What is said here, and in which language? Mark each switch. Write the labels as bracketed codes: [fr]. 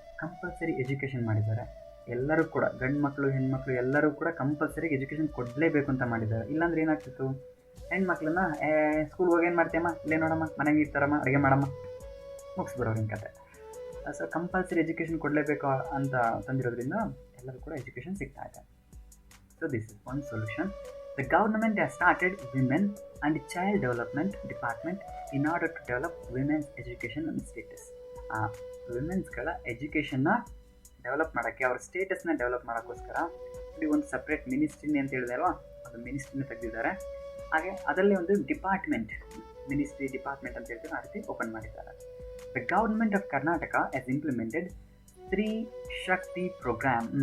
[kn] Compulsory education ಮಾಡಿದ್ದಾರೆ, ಎಲ್ಲರೂ ಕೂಡ ಗಂಡು ಮಕ್ಕಳು ಹೆಣ್ಮಕ್ಳು ಎಲ್ಲರೂ ಕೂಡ ಕಂಪಲ್ಸರಿ ಎಜುಕೇಷನ್ ಕೊಡಲೇಬೇಕು ಅಂತ ಮಾಡಿದ್ದಾರೆ. ಇಲ್ಲಾಂದ್ರೆ ಏನಾಗ್ತಿತ್ತು, ಹೆಣ್ಮಕ್ಳನ್ನ ಸ್ಕೂಲ್ಗೆ ಹೋಗಿ ಏನು ಮಾಡ್ತೀಯಮ್ಮ, ಇಲ್ಲೇ ನೋಡಮ್ಮ, ಮನೆಗೆ ಇರ್ತಾರಮ್ಮ, ಅಡುಗೆ ಮಾಡಮ್ಮ, ಮುಗಿಸ್ಬಿಡೋರು ಹಿಂಗೆ ಕತೆ. ಸೊ ಕಂಪಲ್ಸರಿ ಎಜುಕೇಷನ್ ಕೊಡಲೇಬೇಕು ಅಂತ ತಂದಿರೋದ್ರಿಂದ ಎಲ್ಲರೂ ಕೂಡ ಎಜುಕೇಷನ್ ಸಿಗ್ತಾ ಇದೆ. [en] So this is one solution. The government has started Women and Child Development Department in order to develop women's education and status. [kn] ವಿಮೆನ್ಸ್ಗಳ ಎಜುಕೇಷನ್ನ develop ಮಾಡೋಕ್ಕೆ, ಅವ್ರ ಸ್ಟೇಟಸ್ನ ಡೆವಲಪ್ ಮಾಡೋಕ್ಕೋಸ್ಕರ ಇಲ್ಲಿ ಒಂದು ಸಪ್ರೇಟ್ ಮಿನಿಸ್ಟ್ರಿನಿ ಅಂತ ಹೇಳಿದೆ ಅಲ್ವಾ, ಅದು ಮಿನಿಸ್ಟ್ರಿನ ತೆಗೆದಿದ್ದಾರೆ. ಹಾಗೆ ಅದರಲ್ಲಿ ಒಂದು ಡಿಪಾರ್ಟ್ಮೆಂಟ್, ಮಿನಿಸ್ಟ್ರಿ ಡಿಪಾರ್ಟ್ಮೆಂಟ್ ಅಂತ ಹೇಳ್ತೀವಿ, ಆ ರೀತಿ ಓಪನ್ ಮಾಡಿದ್ದಾರೆ. [en] The government of Karnataka has implemented Stree Shakti program.